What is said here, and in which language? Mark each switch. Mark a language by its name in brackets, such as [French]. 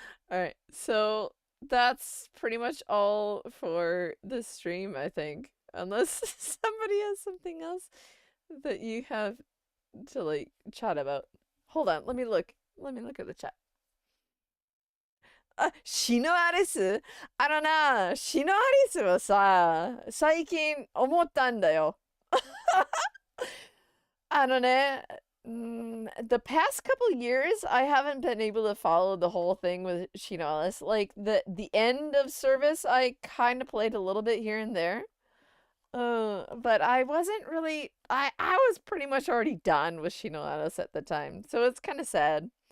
[English] Alright, so that's pretty much all for this stream, I think. Unless somebody has something else that you have to like chat about. Hold on, let me look at the chat. [Japanese] あ、シノアリスシノアリスはさ、最近思ったんだよ。 [English] I don't know. The past couple years, I haven't been able to follow the whole thing with Shinoalis. Like the end of service, I kind of played a little bit here and there. But I wasn't really. I was pretty much already done with Shinoalis at the time, so it's kind of sad.